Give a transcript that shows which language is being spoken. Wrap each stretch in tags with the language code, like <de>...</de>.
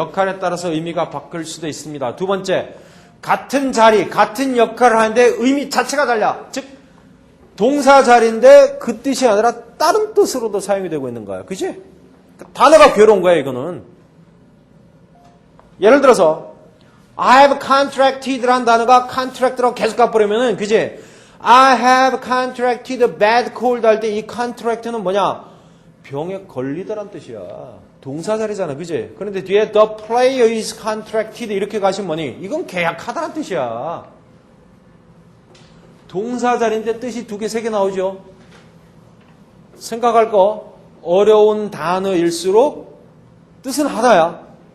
<ko>역할에 따라서 의미가 바뀔 수도 있습니다. 두 번째, 같은 자리, 같은 역할을 하는데 의미 자체가 달라. 즉 동사 자리인데 그 뜻이 아니라 다른 뜻으로도 사용이 되고 있는 거야. 그치? 단어가 괴로운 거야 이거는. 예를 들어서</ko> <en>I have contracted</en> <ko>라는 단어가 contract라고 계속 가버리면은 그치?</ko> <en>I have contracted a bad cold</en> <ko>할 때 이</ko> <en>contract는 뭐냐?</en> <ko>병에 걸리다란 뜻이야. 동사 자리잖아. 그치? 그런데 뒤에</ko> <en>the player is contracted</en> <ko>이렇게 가시면 뭐니? 이건 계약하다란 뜻이야. 동사 자리인데 뜻이 두 개, 세 개 나오죠. 생각할 거 어려운 단어일수록 뜻은 하나야.</ko>